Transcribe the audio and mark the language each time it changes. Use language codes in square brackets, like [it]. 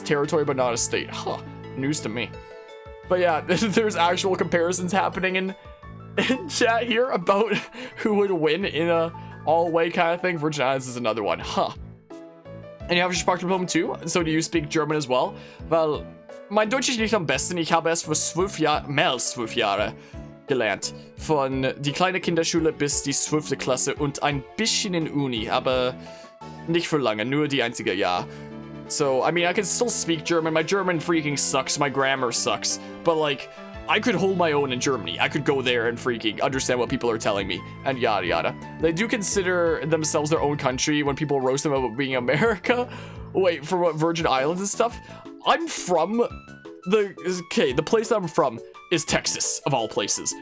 [en] territory, but not a state. Huh. News to me. But yeah, there's actual comparisons happening in chat here about who would win in a all-way kind of thing. Virgin Islands is another one. Huh. And you have your Sprachdiplom too? So do you speak German as well? [de] Well, mein Deutsch ist nicht am besten. Ich habe es für 12 Jahre, mehr als 12 Jahre gelernt. Von die kleine Kinderschule bis die 12. Klasse und ein bisschen in Uni, aber nicht für lange, nur die einzige Jahr. [en] So, I mean, I can still speak German. My German freaking sucks. My grammar sucks. But, like, I could hold my own in Germany. I could go there and freaking understand what people are telling me, and yada yada. They do consider themselves their own country when people roast them about being America. Wait, for what, Virgin Islands and stuff? I'm from the place I'm from is Texas, of all places.